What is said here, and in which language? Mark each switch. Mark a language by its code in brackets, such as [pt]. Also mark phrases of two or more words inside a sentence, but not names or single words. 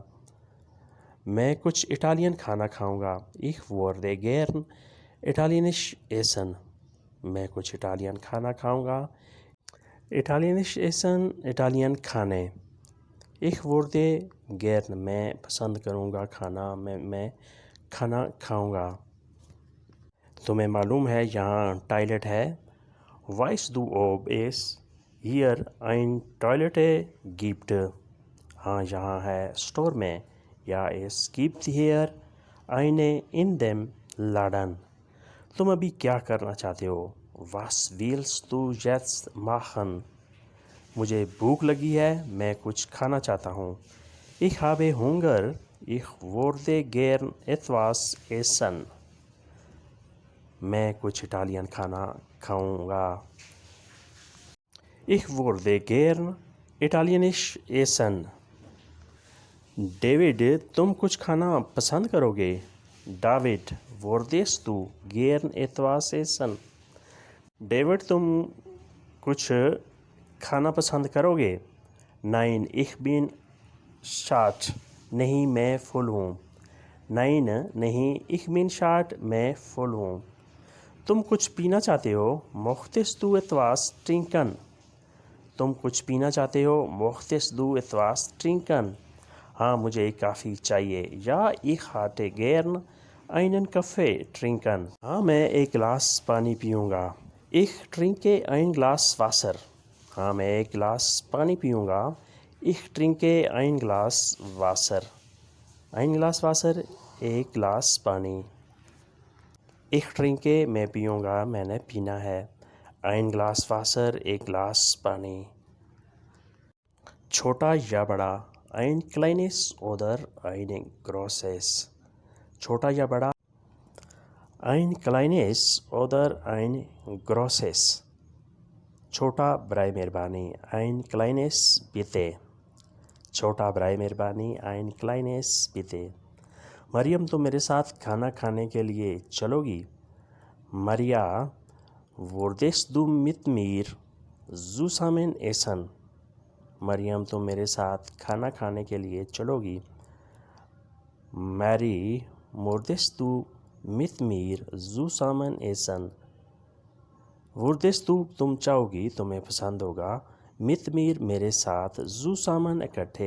[ur] میں کچھ اٹالین کھانا کھاؤں گا. [de] Ich würde gern italienisch essen. [ur] میں کچھ اٹالین کھانا کھاؤں گا. [de] italienisch essen [ur] اٹالین کھانے. [de] Ich würde gern [ur] میں پسند کروں گا کھانا، میں کھانا کھاؤں گا. تمہیں معلوم ہے یہاں ٹوائلٹ ہے. [de] Weißt du, ob es hier ein Toilette gibt? [ur] ہاں یہاں ہے اسٹور میں. [de] Ja, es gibt hier eine in dem Laden. [ur] تم ابھی کیا کرنا چاہتے ہو؟ [de] Was willst du jetzt machen? [ur] مجھے بھوک لگی ہے، میں کچھ کھانا چاہتا ہوں. [de] Ich habe Hunger. Ich würde gern etwas essen. [ur] میں کچھ اٹالین کھانا کھاؤں گا. [de] Ich würde gern italienisch essen. [ur] ڈیوڈ تم کچھ کھانا پسند کرو گے؟ [de] David, würdest du gern etwas essen? [ur] ڈیوڈ تم کچھ کھانا پسند کرو گے؟ [de] Nein, ich bin satt. [ur] نہیں میں فل ہوں. [de] Nein نہیں. Ich bin satt [ur] میں فل ہوں. تم کچھ پینا چاہتے ہو؟ [de] Möchtest du etwas trinken? [ur] تم کچھ پینا چاہتے ہو؟ [de] Möchtest du etwas trinken? [ur] ہاں مجھے کافی چاہیے. [de] Ja, ich hätte gern einen Kaffee trinken. [ur] ہاں میں ایک گلاس پانی پیوں گا. [de] Ich trinke ein Glas Wasser. [ur] ہاں میں ایک گلاس پانی پیوں گا. [de] Ich trinke ein Glas Wasser. ein Glas Wasser [ur] ایک گلاس پانی. [de] Ich trinke [ur] میں پیوں گا، میں نے پینا ہے. [de] ein Glas Wasser [ur] ایک گلاس پانی. چھوٹا یا بڑا؟ [de] ein kleines oder ein großes. [ur] چھوٹا یا بڑا؟ [de] ein kleines oder ein großes. [ur] چھوٹا برائے مہربانی. [de] ein kleines bitte. [ur] چھوٹا برائے مہربانی. [de] ein kleines bitte. [ur] مریم تم میرے ساتھ کھانا کھانے کے لیے چلو گی؟ [de] Maria, würdest du mit mir zusammen essen? [ur] مریم تم میرے ساتھ کھانا کھانے کے لیے چلو گی؟ [de] Mary, würdest du mit mir zusammen essen? würdest du [ur] تم چاہو گی، تمہیں پسند ہوگا. [de] mit mir [ur] میرے ساتھ. zusammen اکٹھے.